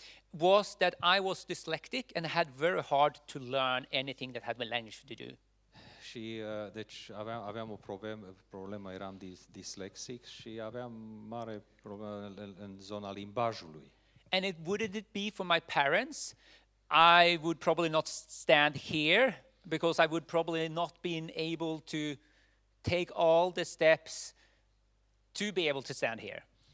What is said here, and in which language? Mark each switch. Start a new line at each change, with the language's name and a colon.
English: was that I was dyslexic and had very hard to learn anything that had with language to do.
Romanian: și deci aveam o problemă, eram dislexic și aveam mare problemă în zona limbajului.
English: And wouldn't it be for my parents, I would probably not stand here, because I would probably not been able to take all the steps to be able to stand here.